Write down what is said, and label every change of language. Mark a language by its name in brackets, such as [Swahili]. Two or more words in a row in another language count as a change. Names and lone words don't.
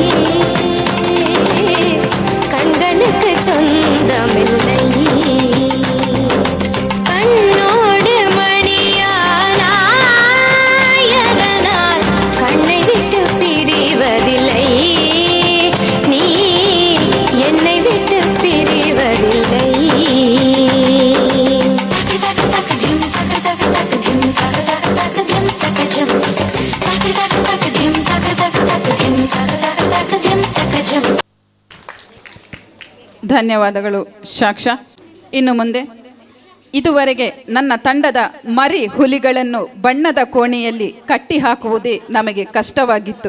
[Tamil] கண்களுக்கு சொந்தமில்லை கண்ணோடு மணியானாயதனால் கண்ணை விட்டு பிரிவதில்லை நீ என்னை விட்டு பிரிவதில்லை [Kannada] ಧನ್ಯವಾದಗಳು ಸಾಕ್ಷ. ಇನ್ನು ಮುಂದೆ ಇದುವರೆಗೆ ನನ್ನ ತಂಡದ ಮರಿ ಹುಲಿಗಳನ್ನು ಬಣ್ಣದ ಕೋಣೆಯಲ್ಲಿ ಕಟ್ಟಿ ಹಾಕುವುದೇ ನಮಗೆ ಕಷ್ಟವಾಗಿತ್ತು.